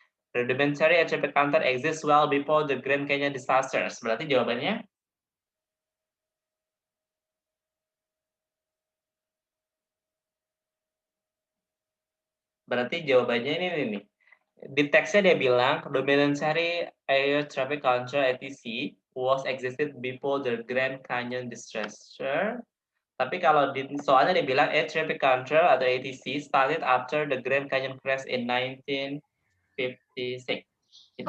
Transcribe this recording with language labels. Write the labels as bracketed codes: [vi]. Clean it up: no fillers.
[en] Rudimentary air traffic control exists well before the Grand Canyon disasters. [id] Berarti jawabannya ini nih. Di teksnya dia bilang [en] rudimentary air traffic control ATC was existed before the Grand Canyon disaster. [id] Tapi kalau di soalnya dia bilang [en] air traffic control atau ATC started after the Grand Canyon crash in 1956. Itu